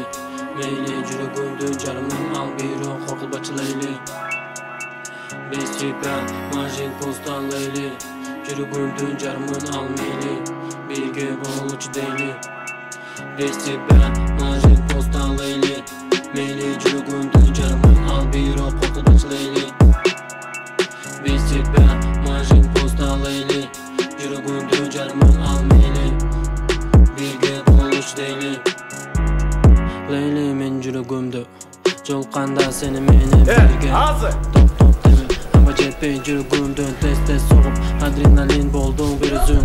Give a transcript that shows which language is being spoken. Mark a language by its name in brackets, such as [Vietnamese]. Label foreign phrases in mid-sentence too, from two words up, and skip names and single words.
[Kyrgyz] Мейли, жүрөгүмдү жарымын ал, бирок коркулбачы, Лейли. [Russian] Без тебя моя жизнь пуста, [Kyrgyz] Лейли. Жүрөгүмдү жарымын ал, мейли. Бирге болчу, дейли. [Russian] Без тебя моя жизнь пуста, [Kyrgyz] Лейли. Мейли, жүрөгүмдү жарымын ал, бирок коркулбачы, Лейли. [Russian] Без тебя моя жизнь пуста, [Kyrgyz] Лейли. Жүрөгүмдү жарымын ал, мейли. Бирге болуш дейли. Лейли, мен жүрөгүмдү жолканда сени менен бирге. Топ деме, аба жетпей жүрөгүмдөн тез согуп, адреналин болдуң бир өзүң.